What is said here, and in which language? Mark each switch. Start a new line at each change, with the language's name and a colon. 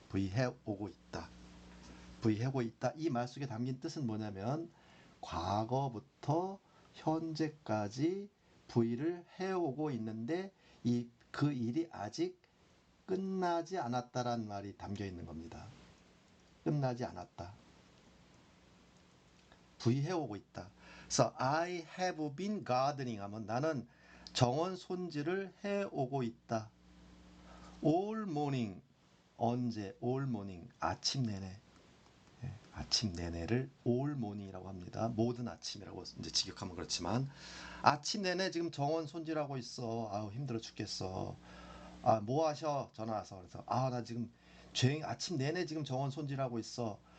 Korean: V 해 오고 있다. V 해오고 있다. 이 말 속에 담긴 뜻은 뭐냐면 과거부터 현재까지 V를 해오고 있는데 그 일이 아직 끝나지 않았다란 말이 담겨 있는 겁니다. 끝나지 않았다. V 해오고 있다. 그래서
English: I have been gardening
Korean: 하면 나는 정원 손질을 해오고 있다.
English: All morning
Korean: 언제?
English: All morning
Korean: 아침 내내. 아침 내내를 all morning이라고 합니다. 모든 아침이라고 이제 직역하면 그렇지만 아침 내내 지금 정원 손질하고 있어. 아우 힘들어 죽겠어. 아, 뭐 하셔? 전화 와서. 그래서, 아, 나 지금 조용히 아침 내내 지금 정원 손질하고 있어.